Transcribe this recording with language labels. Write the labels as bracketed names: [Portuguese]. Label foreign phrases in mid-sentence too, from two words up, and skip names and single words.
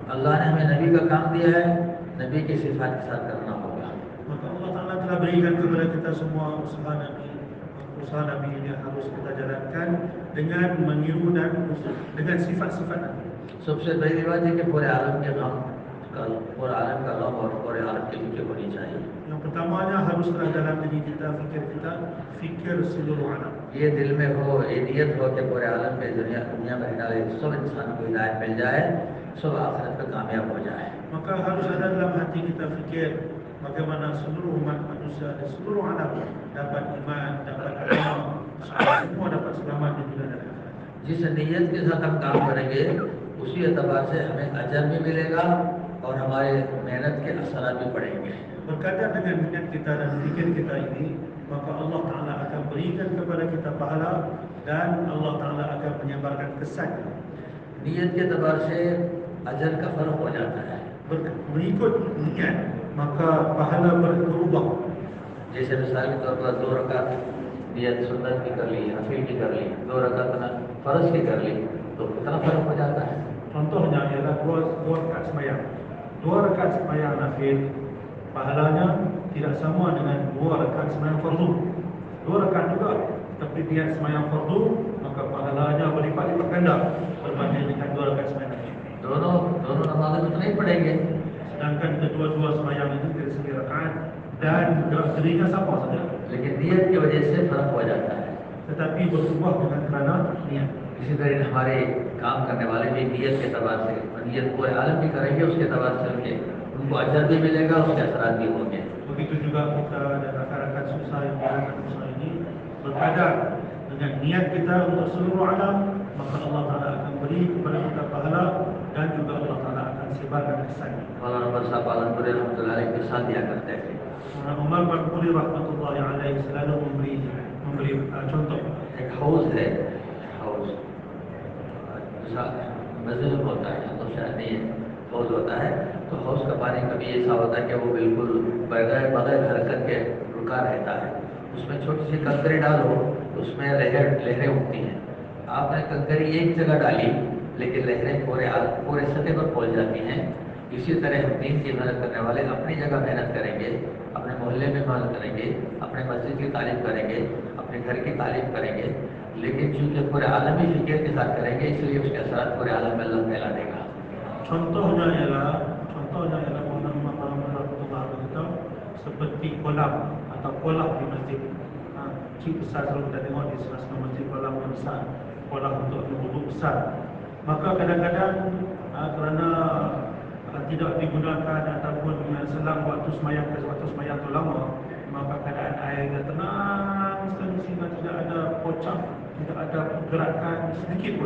[Hindi] अल्लाह ने हमें नबी का काम दिया है, नबी की सिफात के साथ करना होगा। [Malay] Maka Allah Ta'ala telah berikan kepada kita semua usaha Nabi ini harus kita jalankan dengan meniru dan dengan sifat-sifat Nabi. [Hindi] सबसे पहली बात है कि पूरे आलम के गम, पूरे आलम का गम और पूरे आलम की फिक्र होनी चाहिए। [Malay] Yang pertamanya haruslah dalam diri kita, fikir seluruh alam. [Hindi] ये दिल में हो, ये नियत हो कि पूरे आलम में दुनिया भरने वाले सब इंसान को हिदायत मिल जाए, सब आखिरत में कामयाब हो जाए। [Malay] Maka harus ada dalam hati kita fikir bagaimana seluruh umat manusia di seluruh alam dapat iman, dapat agama, semua dapat selamat di dunia dan akhirat. [Hindi] जिस नीयत के साथ हम काम करेंगे उसी एतबार से हमें अजर भी मिलेगा और हमारे मेहनत के असरात भी पड़ेंगे। [Malay] Berkadar dengan niat kita dan zikir kita ini, maka Allah Ta'ala akan berikan kepada kita pahala dan Allah Ta'ala akan menyebarkan kesan. [Hindi] नीयत के एतबार से अजर का फ़र्क हो जाता है। [Malay] Mengikut niat, maka pahala berubah. [Hindi] जैसे मिसाल के तौर पर 2 रकात नियत सुन्नत की कर ली, नफिल की कर ली, 2 रकात फ़र्ज की कर ली, तो कितना फ़र्क हो जाता है। [Malay] Contohnya ialah dua rakaat sembahyang. 2 rakaat sembahyang nafil, pahalanya tidak sama dengan 2 rakaat sembahyang fardu. 2 rakaat juga, tapi niat sembahyang fardu, maka pahalanya berlipat-lipat ganda berbanding dengan 2 rakaat sembahyang nafil. [Hindi] दोनों नमाज़ें उतना ही पढ़ेंगे, [Malay] Sedangkan kedua-dua sembahyang itu dari segi rakaat dan gerak dirinya sama saja, [Hindi] लेकिन नियत की वजह से फ़र्क हो जाता है। [Malay] tetapi berubah dengan kerana niat. [Hindi] इसी तरह हमारे काम करने वाले भी नियत के एतबार से, और नियत पूरे आलम भी करेंगे, उसके एतबार से उनको अजर भी मिलेगा, उसके असरात भी होंगे। [Malay] Begitu juga kita dan rakan-rakan susah yang melakukan usaha ini berkadar dengan niat kita untuk seluruh alam, maka Allah Ta'ala akan beri kepada kita pahala dan juga Allah Ta'ala akan sebarkan kesan. [Hindi] मौलाना उमर साहब पालनपुरी [Arabic] رحمة الله عليه [Hindi] के साथ दिया करते थे। [Malay] Umar Palanpuri [Arabic] rahmatullahi alaihi [Malay] selalu memberi contoh. [Hindi] एक हाउस है, हाउस जैसा मस्जिद में होता है तो शायद नहीं है, हाउस होता है, तो हाउस का पानी कभी ऐसा होता है कि वो बिल्कुल बगैर हरकत के रुका रहता है। उसमें छोटी सी कंकरी डालो तो उसमें लहरें उठती हैं। आपने कंकरी एक जगह डाली लेकिन लहरें पूरे सतह पर पहुंच जाती हैं। इसी तरह हम दीन की मेहनत करने वाले अपनी जगह मेहनत करेंगे, अपने मोहल्ले में मेहनत करेंगे, अपने मस्जिद की तालीम करेंगे, अपने घर की तालीम करेंगे, लेकिन चूँकि पूरे आलमी फिक्र के साथ करेंगे इसलिए उसके असर पूरे आलम में अल्लाह फैला देगा। [Malay] Contohnya ialah Muhammad Rasulullah berkata seperti kolam atau kolam di masjid. Kecil besar selalu kita tengok di salah-salah masjid kolam yang besar, kolam untuk wuduk besar. Maka kadang-kadang kerana tidak digunakan ataupun selang waktu semayang itu lama, maka keadaan airnya tenang sekali sehingga tidak ada pocah, tidak ada pergerakan sedikit pun.